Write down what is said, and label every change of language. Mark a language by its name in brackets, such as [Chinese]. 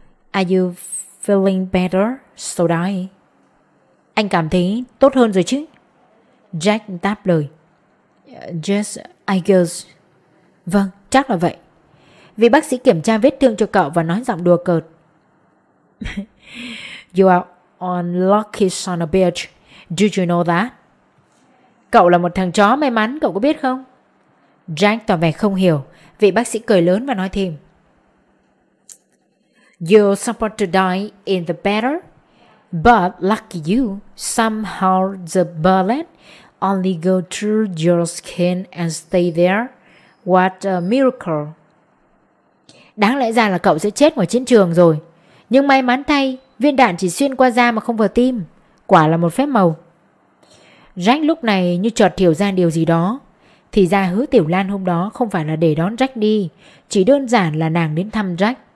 [English] Are you feeling better, Sodai? [Vietnamese] Anh cảm thấy tốt hơn rồi chứ? Jack đáp lời. [English] Yes, I guess. [Vietnamese] Vâng, chắc là vậy. Vị bác sĩ kiểm tra vết thương cho cậu và nói giọng đùa cợt. [English] You are unlucky son of a bitch. Do you know that? [Vietnamese] Cậu là một thằng chó may mắn, cậu có biết không? Jack tỏ vẻ không hiểu. Vị bác sĩ cười lớn và nói thêm. [English] You're supposed to die in the battle, but lucky you, somehow the bullet only go through your skin and stay there. What a miracle. [Vietnamese] Đáng lẽ ra là cậu sẽ chết ngoài chiến trường rồi, nhưng may mắn thay, viên đạn chỉ xuyên qua da mà không vào tim. Quả là một phép màu. Jack lúc này như chợt hiểu ra điều gì đó. Thì ra Hứa Tiểu Lan hôm đó không phải là để đón Jack đi, chỉ đơn giản là nàng đến thăm Jack.